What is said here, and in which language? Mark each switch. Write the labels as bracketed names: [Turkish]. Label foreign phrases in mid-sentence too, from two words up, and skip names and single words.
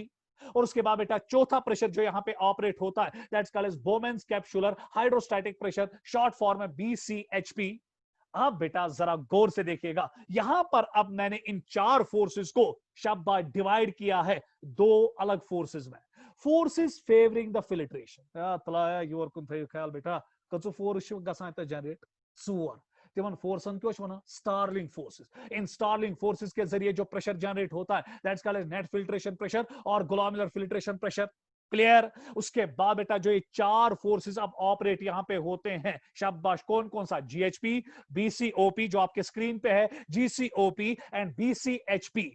[Hindi] और उसके बाद बेटा चौथा प्रेशर जो यहां पे ऑपरेट होता है, [English] that's called as Bowman's capsular hydrostatic pressure, short form [Hindi] में बीसीएचपी। अब बेटा जरा गौर से देखिएगा, यहां पर अब मैंने इन चार फोर्सेस को शाबाश डिवाइड किया है दो अलग फोर्सेस में। [English] forces favouring the filtration, [Kashmiri] तलाया योर कुन थयो ख्याल बेटा, कछु फोर्स गसान त जनरेट सोर, तिमन फोर्सन क्यों वना [English] Starling forces. [Hindi] इन [English] Starling forces [Hindi] के जरिए जो प्रेशर जनरेट होता है, [English] that's called as net filtration pressure [Hindi] और [English] glomerular filtration pressure. [Hindi] क्लियर? उसके बाद बेटा जो ये चार फोर्सेस अब ऑपरेट यहां पे होते हैं, शाबाश, कौन कौन सा? जीएचपी, बीसीओपी जो आपके स्क्रीन पे है, जीसीओपी एंड बीसीएचपी।